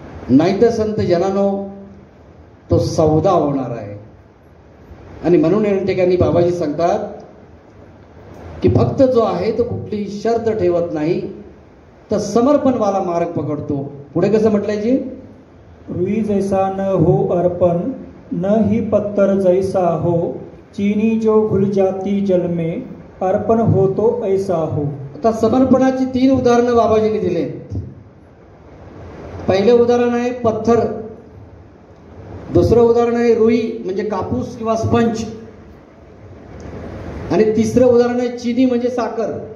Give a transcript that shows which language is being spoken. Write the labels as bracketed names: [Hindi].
[Marathi] नाहीतर संत जनानो तो सौदा होणार आहे. आणि म्हणून या ठिकाणी बाबाजी सांगतात की भक्त जो आहे तो कुठलीही शर्त ठेवत नाही, तर समर्पणवाला मार्ग पकडतो. पुढे कसं म्हटलंय जी? [Hindi] रुई जैसा न हो अर्पण, न ही पत्थर जैसा हो, चीनी जो घुल जाती जल में, अर्पण हो तो ऐसा हो. [Marathi] आता समर्पणाची 3 उदाहरणं बाबाजींनी दिलेत. पहिलं उदाहरण आहे पत्थर, दुसरं उदाहरण आहे रुई म्हणजे कापूस किंवा स्पंज, आणि तिसरं उदाहरण आहे चिनी म्हणजे साखर.